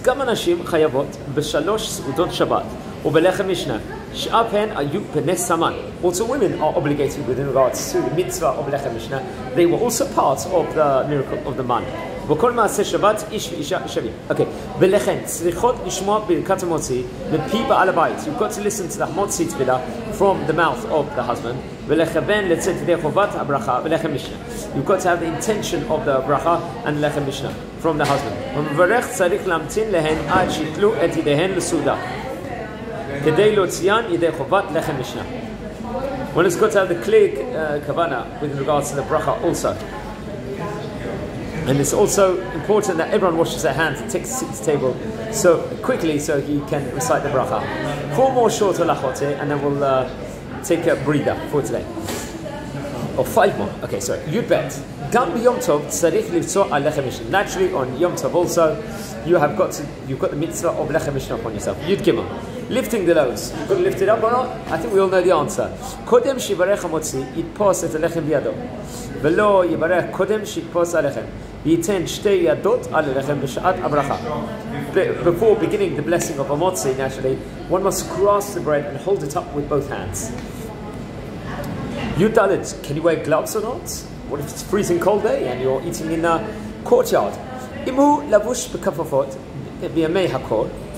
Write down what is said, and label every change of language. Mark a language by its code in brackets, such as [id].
[he] גם הנשים חייבות בשלוש סעודות שבת ובלחם משנה. שאף הן היו בנס סמן. [en] Also women are obligated within regards to the mitzvah of lechem mishnah. They were also part of the miracle of the man. [he] וכל מעשה שבת איש ואישה שווים. Okay. ולכן צריכות לשמוע ברכת המוציא מפי בעל הבית. [en] You've got to listen to the motzi tefillah from the mouth of the husband. [he] ולכוון לצאת ידי חובת הברכה ולחם משנה. [en] You've got to have the intention of the bracha and lechem mishnah from the husband. [he] ומברך צריך להמתין להן עד שיתלו את ידיהן לסעודה. כדי להוציאן ידי חובת לחם משנה. [en] One has got to have the clear kavana with regards to the bracha also. And it's also important that everyone washes their hands and takes a seat at the table so quickly so he can recite the bracha. 4 more short halachot here and then we'll take a breather for today. Or 5 more. Okay, sorry. Yud bet. [he] גם ביום טוב צריך לבצוע על לחם משנה. [en] Naturally on Yom Tov also you've got the mitzvah of lechem mishnah upon yourself. Yud Gimel. Lifting the loaves. You've got to lift it up or not? I think we all know the answer. [he] קודם שיברך המוציא יתפוס את הלחם בידו. ולא יברך קודם שיתפוס הלחם. ייתן שתי ידות על הלחם בשעת הברכה. [en] Before beginning the blessing of a motzi, naturally, one must grasp the bread and hold it up with both hands. Yud Dalet, can you wear gloves or not? What if it's a freezing cold day and you're eating in a courtyard? [he] Imu lavush bekafafot b'yamei hakol.